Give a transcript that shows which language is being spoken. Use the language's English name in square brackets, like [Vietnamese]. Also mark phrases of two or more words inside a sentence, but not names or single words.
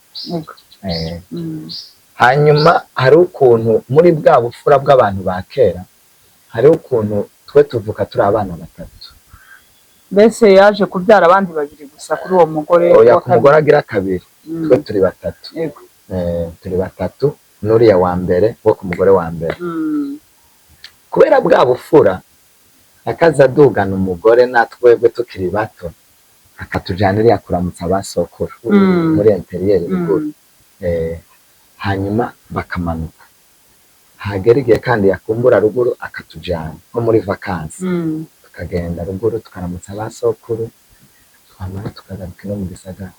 [Rundi] Hanyuma hari ukuntu muri bwa bufura bw'abantu ba kera, hari ukuntu twe tuvuka turi abana batatu. Mbese yaje kubyara abandi babiri gusa kuri uwo mugore? Oya, ku mugore agira kabiri twe turi batatu. Turi batatu n'uriya wa mbere wo ku mugore wa mbere. Kubera bwa bufura akaza adugana umugore natwebwe tukiri bato, akatujyanira kuramutsa abasokuru muri interiyeri ruguru. Hanyuma bakamanuka, hagera igihe kandi yakumbura ruguru akatujyana nko muri vakansi, tukagenda ruguru tukaramutsa abasokuru, twamara tukagaruka no mu gisagara.